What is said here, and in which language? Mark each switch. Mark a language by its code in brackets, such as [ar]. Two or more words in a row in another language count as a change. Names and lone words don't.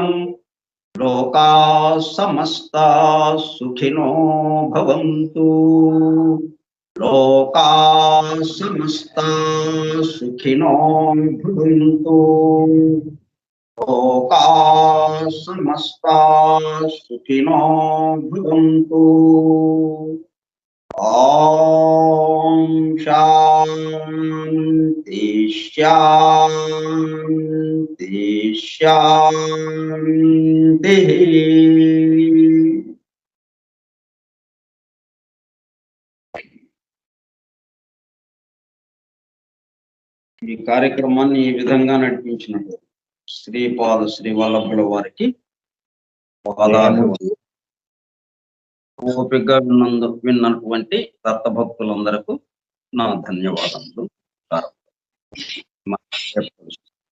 [sa] లోకాః సమస్తాః సుఖినో భవంతు. లోకాః సమస్తాః సుఖినో భవంతు. లోకాః సమస్తాః సుఖినో భవంతు. ఓం శాంతి శాంతి శాంతి. [te] ఈ కార్యక్రమాన్ని ఈ విధంగా నడిపించినట్టు శ్రీపాద శ్రీవల్లభుల వారికి పాదాలు ఓపికగా విన్నటువంటి దత్తభక్తులందరకు నా ధన్యవాదములు.